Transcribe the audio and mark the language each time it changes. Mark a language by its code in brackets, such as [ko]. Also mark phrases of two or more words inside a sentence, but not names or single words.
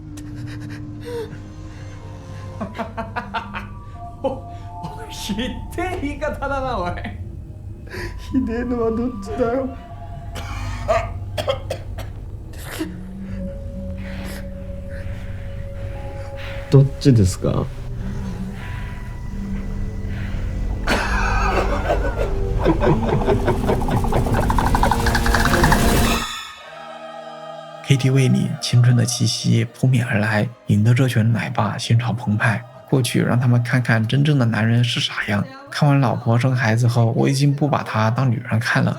[ja] ひでえ言い方だなおい。ひでえのはどっちだよ。どっちですか。 [zh] KTV 裡青春的氣息撲面而來，引得這群奶爸心潮澎湃。過去讓他們看看真正的男人是啥樣。看完老婆生孩子後，我已經不把她當女人看了。